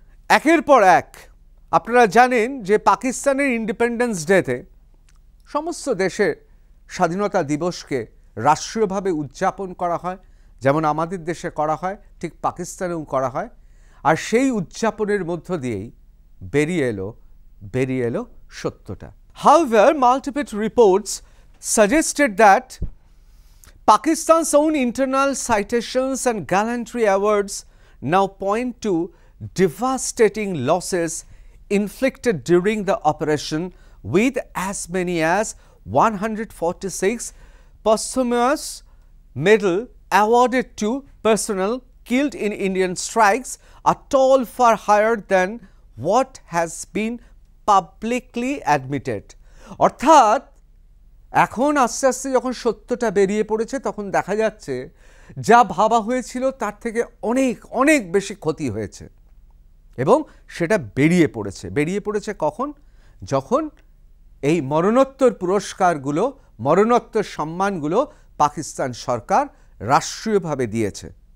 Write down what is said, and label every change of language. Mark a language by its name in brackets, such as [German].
[Bangla] একের পর এক আপনারা জানেন যে পাকিস্তানের ইন্ডিপেন্ডেন্স ডেতে সমস্ত দেশের স্বাধীনতা দিবসকে রাষ্ট্রীয়ভাবে উদযাপন করা হয়, যেমন আমাদের দেশে করা হয় ঠিক পাকিস্তানেও করা হয়। আর সেই উদযাপনের মধ্য দিয়েই বেরিয়ে এলো সত্যটা। [English] However, multiple reports suggested that Pakistan's own internal citations and gallantry awards now point to devastating losses inflicted during the operation, with as many as 146 posthumous medal awarded to personnel killed in Indian strikes, a toll far higher than what has been publicly admitted. [Bangla] অর্থাৎ এখন আস্তে আস্তে যখন সত্যটা বেরিয়ে পড়েছে, তখন দেখা যাচ্ছে যা ভাবা হয়েছিল তার থেকে অনেক বেশি ক্ষতি হয়েছে, এবং সেটা বেরিয়ে পড়েছে কখন? যখন এই মরণোত্তর পুরস্কারগুলো, মরণোত্তর সম্মানগুলো পাকিস্তান সরকার রাষ্ট্রীয়ভাবে দিয়েছে।